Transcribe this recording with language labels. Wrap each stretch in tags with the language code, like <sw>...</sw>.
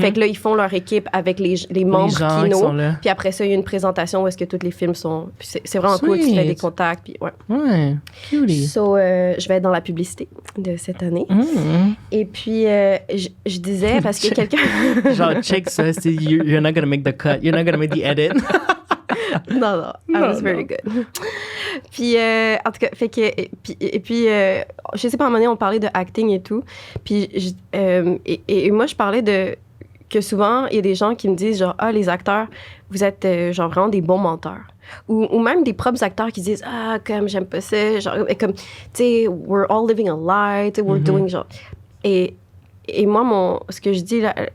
<fr>Fait que là, ils font leur équipe avec les membres Kino. Puis après ça, il y a une présentation où est-ce que tous les films sont. Puis c'est vraiment cool, tu fais des contacts. Puis ouais. Ouais, cutie. So, je vais être dans la publicité de cette année. Mm-hmm. Et puis, je disais, parce que quelqu'un. Genre, check ça,</fr> <en>you're not gonna make the cut, you're not gonna make the edit. Non, I was very good.</en> <fr>Puis, en tout cas, fait que, puis je sais pas, à un moment donné, on parlait de acting et tout. Puis, et moi, je parlais que souvent, il y a des gens qui me disent, genre, les acteurs, vous êtes, genre, vraiment des bons menteurs. Ou même des propres acteurs qui disent, comme, j'aime pas ça, genre, comme, tu sais,</fr> <en>we're all living a lie,</en> <fr>tu sais,</fr> <en>we're doing,</en> <fr>genre. Et moi, ce que je dis, là,</fr>